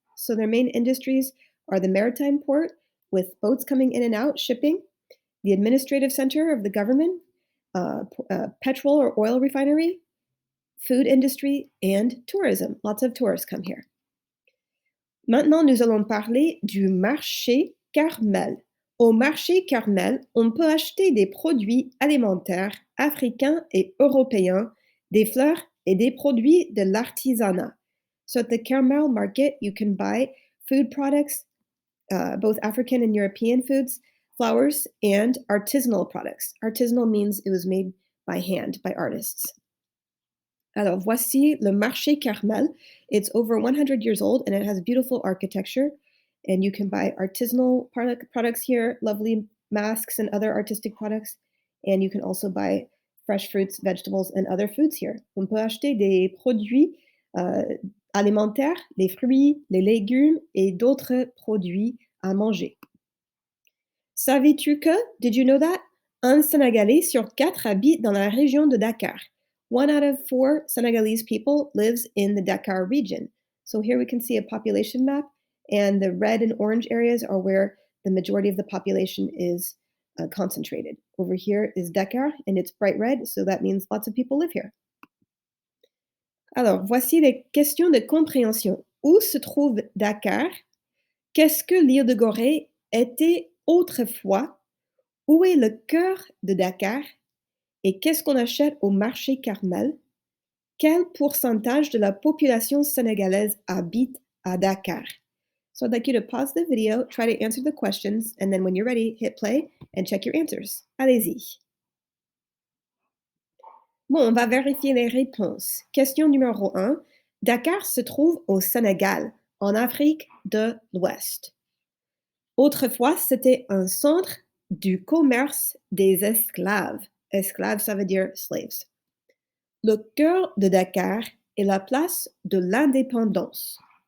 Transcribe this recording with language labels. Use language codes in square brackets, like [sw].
[en] So their main industries are the maritime port, with boats coming in and out, shipping, the administrative center of the government, petrol or oil refinery, food industry, and tourism. Lots of tourists come here. [fr] Maintenant, nous allons parler du marché Carmel. Au marché Carmel, on peut acheter des produits alimentaires africains et européens, des fleurs et des produits de l'artisanat. [en] So at the Carmel market, you can buy food products, both African and European foods, flowers, and artisanal products. Artisanal means it was made by hand, by artists. [fr] Alors, voici le marché Carmel. [en] It's over 100 years old and it has beautiful architecture. And you can buy artisanal products here, lovely masks and other artistic products. And you can also buy fresh fruits, vegetables, and other foods here. [fr] On peut acheter des produits euh, alimentaires, les fruits, les légumes et d'autres produits à manger. Savais-tu que, [en] did you know that? [fr] Un Sénégalais sur quatre habite dans la région de Dakar. [en] 1 out of 4 Senegalese people lives in the Dakar region. So here we can see a population map, and the red and orange areas are where the majority of the population is concentrated. Over here is Dakar, and it's bright red, so that means lots of people live here. [fr] Alors, voici les questions de compréhension. Où se trouve Dakar? Qu'est-ce que l'île de Gorée était autrefois? Où est le cœur de Dakar? Et qu'est-ce qu'on achète au marché Carmel? Quel pourcentage de la population sénégalaise habite à Dakar? [en] So I'd like you to pause the video, try to answer the questions, and then when you're ready, hit play and check your answers. [fr] Allez-y. Bon, on va vérifier les réponses. Question numéro 1. Dakar se trouve au Sénégal, en Afrique de l'Ouest. Autrefois, c'était un centre du commerce des esclaves. Esclaves, ça veut dire slaves. Le cœur de Dakar est la place de l'indépendance.